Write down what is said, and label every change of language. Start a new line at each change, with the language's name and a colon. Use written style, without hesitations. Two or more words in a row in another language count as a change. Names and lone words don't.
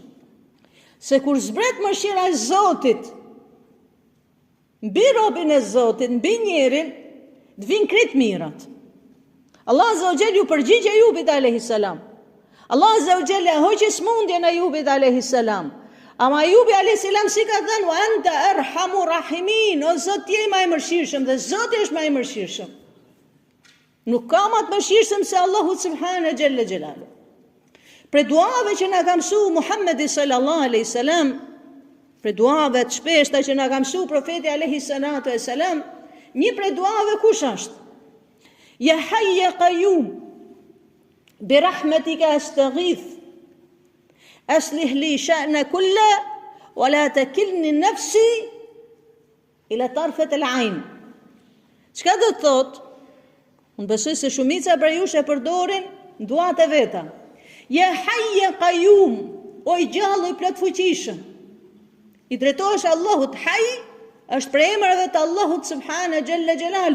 Albanian: Se kur zbret mëshira e Zotit mbi robin e Zotit, mbi njerin, të vinë krejt mirat. Allah
Arabic: عز وجل
Albanian: ju përgjigj Ajubit
Arabic: عليه السلام.
Albanian: Allah
Arabic: عز وجل
Albanian: e hoqi smundjen e Ajubit
Arabic: عليه السلام.
Albanian: Ama Ajubi
Arabic: عليه السلام
Albanian: si ka thënë,
Arabic: وأنت أرحم الراحمين,
Albanian: o Zot je më i mëshirshëm dhe Zoti është më i mëshirshëm. Nuk ka më të mëshirshëm se Allahu
Arabic: سبحانه جل جلاله.
Albanian: Për duave që na ka mësuar Muhamedi
Arabic: صلى الله عليه وسلم,
Albanian: për duave të shpeshta që na ka mësuar profeti
Arabic: عليه الصلاة والسلام,
Albanian: një prej duave kush është?
Arabic: يا حي يا قيوم برحمتك أستغيث أصلح لي شأني كله ولا تكلني نفسي إلى طرفة العين.
Albanian: Çka do të thotë? Unë besoj se shumica prej jush e përdorin duat e veta.
Arabic: يا حي يا قيوم,
Albanian: o i gjallë i plot fuqishëm. I drejtohesh Allahut. Hayy është për emrave të Allahut
Arabic: سبحان جل جلاله.